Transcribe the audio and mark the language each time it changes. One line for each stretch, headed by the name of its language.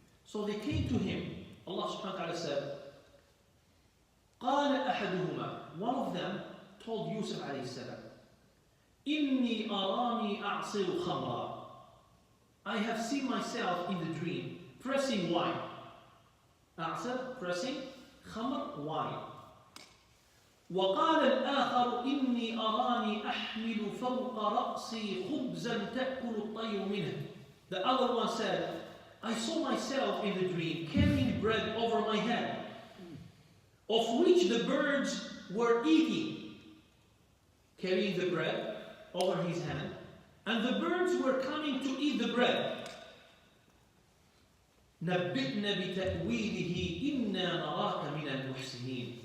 English: So they came to him. Allah subhanahu wa ta'ala said,
Arabic: قال أحدهما,
English: one of them told Yusuf alayhi salam,
Arabic: إني أراني أعصر خمرا,
English: I have seen myself in the dream pressing wine. أعصر, pressing, خمر, wine.
Arabic: وقال الآخر إني أراني أحمل فوق رأسي خبزا تأكل الطير منه.
English: The other one said, I saw myself in the dream carrying bread over my head, of which the birds were eating. Carrying the bread over his hand, and the birds were coming to eat the bread.
Arabic: نبئنا بتأويله إنا نراك من المحسنين.